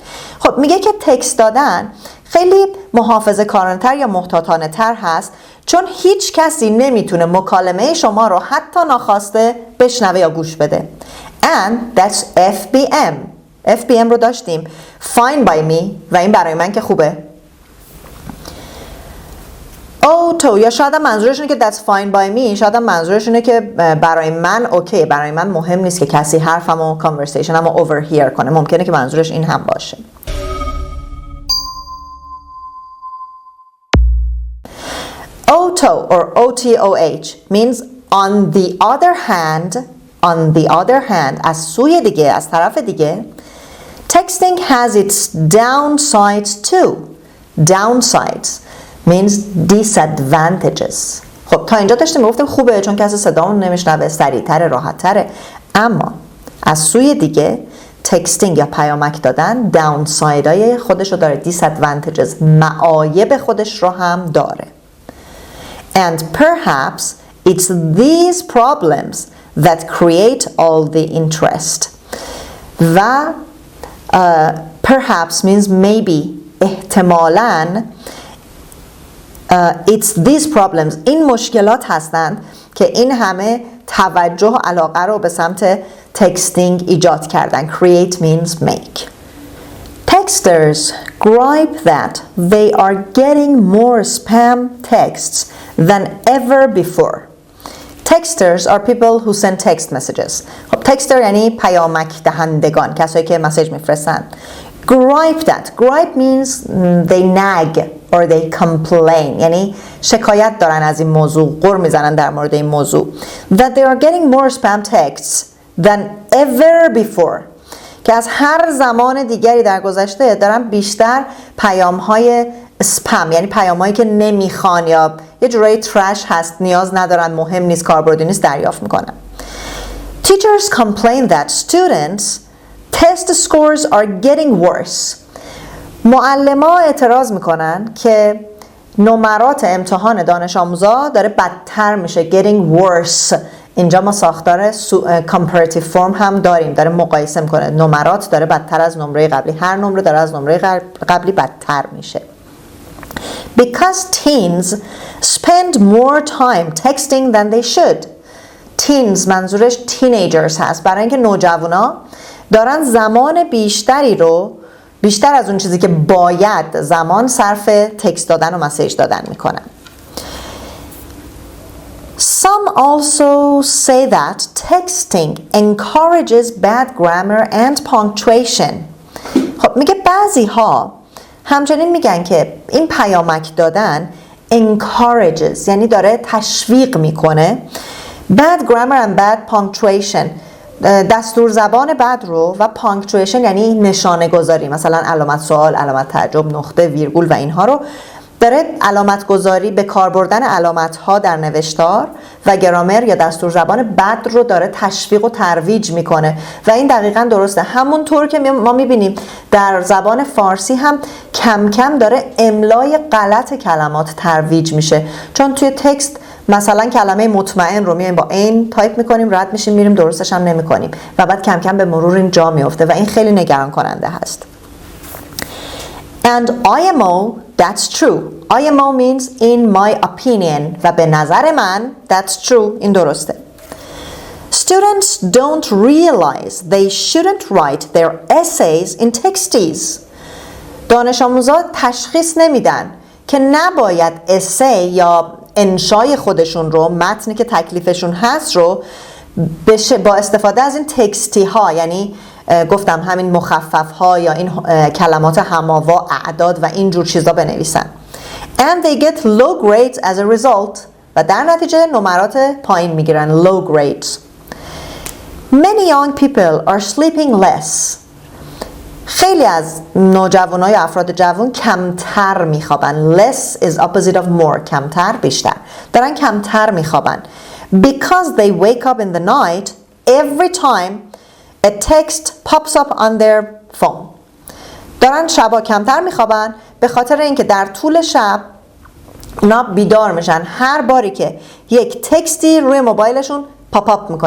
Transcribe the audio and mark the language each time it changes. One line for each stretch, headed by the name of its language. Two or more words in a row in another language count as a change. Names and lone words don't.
Persian: خب میگه که تکست دادن خیلی محافظه کارانه‌تر یا محتاطانه تر هست، چون هیچ کسی نمیتونه مکالمه شما رو حتی ناخواسته بشنوه یا گوش بده.
English: And that's FBM. FBM
Persian: رو داشتیم،
English: fine by me،
Persian: و این برای من که خوبه. تو یا شاید منظورش اینه که
English: that's fine by me،
Persian: شاید منظورش اینه که برای من اوکی، برای من مهم نیست که کسی حرفمو
English: conversationمو overhear
Persian: کنه. ممکنه که منظورش این هم باشه.
English: Auto or OTOH means on the other hand
Persian: از سوی دیگه، از طرف دیگه.
English: Texting has its downsides too. Downsides means disadvantages.
Persian: خب تا اینجا داشتیم گفتیم خوبه چون کسی صدامون نمیشنوه، سریع‌تره، راحت‌تره. اما از سوی دیگه تکستینگ یا پیامک دادن داونسایدهای خودش رو داره، disadvantages، معایب خودش رو هم داره.
English: And perhaps it's these problems that create all the interest. و perhaps means maybe، احتمالاً it's these problems،
Persian: این مشکلات هستند که این همه توجه و علاقه رو به سمت تکستینگ ایجاد کردن.
English: Create means make. Texters gripe that they are getting more spam texts than ever before. Texters are people who send text messages.
Persian: خب texter یعنی پیامک دهندگان، کسایی که مسیج میفرستن.
English: Gripe that. Gripe means they nag or they complain.
Persian: یعنی شکایت دارن از این موضوع، غر میزنن در مورد این موضوع.
English: That they are getting more spam texts than ever before.
Persian: که از هر زمان دیگری در گذشته دارن بیشتر پیام‌های اسپم، یعنی پیام‌هایی که نمیخوان یا یه جورایی ترش هست، نیاز ندارن، مهم نیست، کاربردی نیست، دریافت میکنن.
English: Teachers complain that students test scores are getting worse.
Persian: معلم‌ها اعتراض میکنن که نمرات امتحان دانش آموزا داره بدتر میشه.
English: getting worse.
Persian: اینجا ما ساختار
English: comparative form
Persian: هم داریم، داره مقایسه میکنه. نمرات داره بدتر از نمره قبلی، هر نمره داره از نمره قبلی بدتر میشه.
English: Because teens spend more time texting than they should.
Persian: Teens منظورش teenagers هست، برای اینکه نوجوانا دارن زمان بیشتری رو، بیشتر از اون چیزی که باید زمان صرف تکست دادن و مسیج دادن میکنن.
English: Some also say that texting encourages bad grammar and punctuation.
Persian: خب میگه بعضی ها همچنین میگن که این پیامک دادن encourages یعنی داره تشویق میکنه
English: bad grammar and bad punctuation،
Persian: دستور زبان بد رو، و punctuation یعنی نشانه گذاری، مثلا علامت سوال، علامت تعجب، نقطه، ویرگول و اینها رو داره علامت گذاری، به کار بردن علامت ها در نوشتار و گرامر یا دستور زبان بد رو داره تشویق و ترویج میکنه و این دقیقاً درسته. همونطور که ما میبینیم در زبان فارسی هم کم کم داره املای غلط کلمات ترویج میشه، چون توی تکست مثلا کلمه مطمئن رو میایم با این تایپ میکنیم، رد میشیم، میریم درستش هم نمیکنیم و بعد کم کم به مرور این جا میفته و این خیلی نگران کننده هست.
English: And IMO, that's true. IMO means in my opinion
Persian: و به نظر من
English: that's true،
Persian: این درسته.
English: Students don't realize they shouldn't write their essays in texties.
Persian: دانش آموزا تشخیص نمیدن که نباید اسه یا انشای خودشون رو، متنی که تکلیفشون هست رو با استفاده از این تکستی ها، یعنی گفتم همین مخفف ها یا این کلمات هماوا، اعداد و این جور چیزا بنویسن.
English: And they get low grades as a result
Persian: و در نتیجه نمرات پایین میگیرن،
English: low grades. Many young people are sleeping less.
Persian: خیلی از نوجوانای افراد جوان کمتر میخوابن.
English: Less is opposite of more.
Persian: کمتر، بیشتر. دارن کمتر میخوابن.
English: Because they wake up in the night every time a text pops up on their phone.
Persian: دارن شبا کمتر میخوابن به خاطر اینکه در طول شب اونا بیدار میشن هر باری که یک تکستی روی موبایلشون
English: pop up
Persian: میکنه.